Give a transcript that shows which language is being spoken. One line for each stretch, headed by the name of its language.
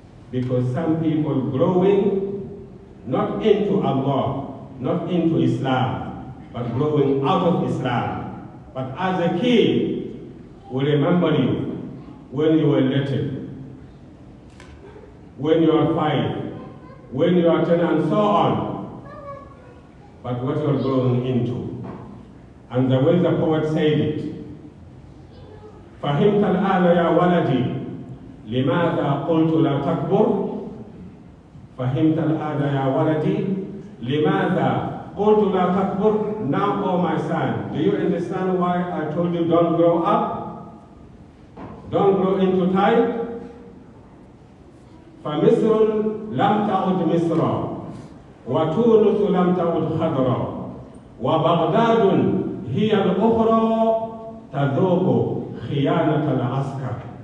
English: Because some people growing not into Allah, not into Islam, but growing out of Islam. But as a kid, we remember you when you were little, when you are 5, when you are 10, and so on. But what you are growing into. And the way the poet said it,
Arabic: فهمت الآن يا ولدي لماذا قلت لا تكبر؟ فهمت الآن يا ولدي لماذا قلت لا تكبر?
English: Now, oh my son, do you understand why I told you don't grow up? Don't grow into time?
Arabic: فمصر لم تعد مصرا وتونس لم تعد خضرا وبغداد هي الأخرى تذوق خيانة العسكر.